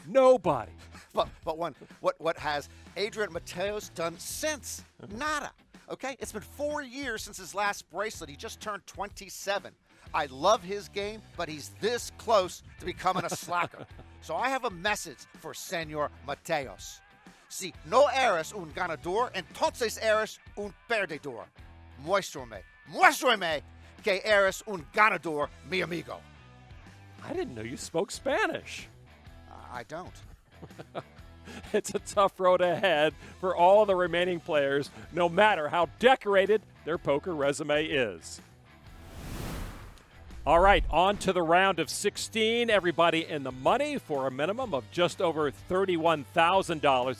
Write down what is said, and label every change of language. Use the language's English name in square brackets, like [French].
[English] Nobody. But what has Adrian Mateos done since? Nada. Okay? It's been 4 years since his last bracelet. He just turned 27. I love his game, but he's this close to becoming a slacker. So I have a message for Senor Mateos. [Spanish] Si no eres un ganador, entonces eres un perdedor. Muéstrame que eres un ganador, mi amigo. [English] I didn't know you spoke Spanish. I don't. It's a tough road ahead for all the remaining players, no matter how decorated their poker resume is. All right, on to the round of 16. Everybody in the money for a minimum of just over $31,000.